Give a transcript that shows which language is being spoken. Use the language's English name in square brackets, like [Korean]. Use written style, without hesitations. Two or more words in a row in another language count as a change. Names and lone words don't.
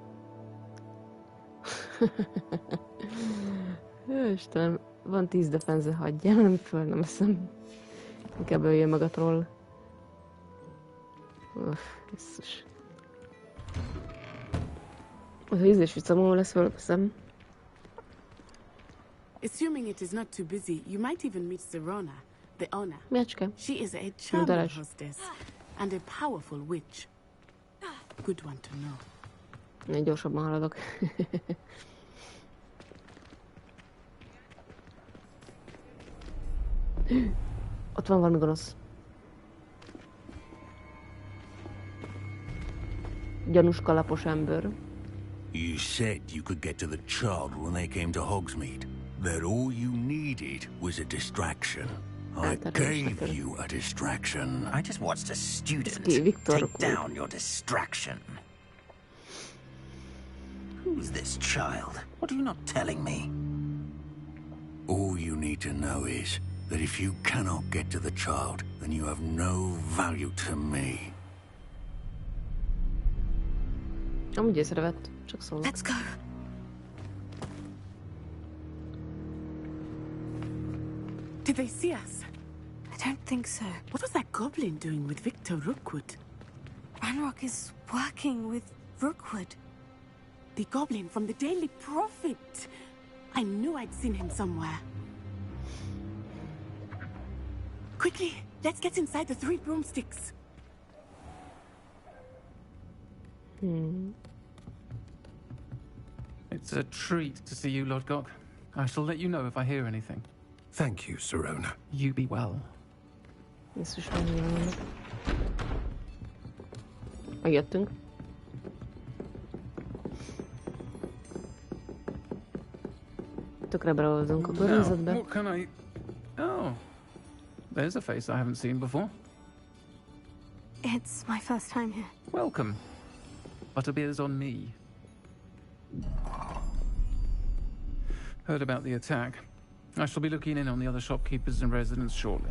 [Hungarian] Jó, Istenem, van 10 defense, hagyjál, nem föl, nem eszem. Inkább öljön meg a troll. Jézus. Ha ízés vicamoló lesz, fölveszem. [English] Assuming it is not too busy, you might even meet Serona, the owner. [Hungarian] Miacske. [English] She is a charming hostess and a powerful witch. Good one to know. [Hungarian] Én gyorsabban haladok. Ott van valami gonosz. Gyanús kalapos ember. [English] You said you could get to the child when they came to Hogsmeade. That all you needed was a distraction. I gave you a distraction. I just watched a student take down your distraction. Who's this child? What are you not telling me? All you need to know is that if you cannot get to the child, then you have no value to me. [Hungarian] Amúgy észrevett, csak szólok. [English] Let's go. Did they see us? I don't think so. What was that goblin doing with Victor Rookwood? Ranrock is working with Rookwood. The goblin from the Daily Prophet. I knew I'd seen him somewhere. Quickly, let's get inside the 3 broomsticks. It's a treat to see you, Lord Gok. I shall let you know if I hear anything. Thank you, Serona. You be well. [Hungarian] Megjöttünk. Tökre beolvazunk a környezetbe. [English] What can I... Oh. There's a face I haven't seen before. It's my first time here. Welcome. Butterbeer's on me. Heard about the attack. I shall be looking in on the other shopkeepers and residents shortly.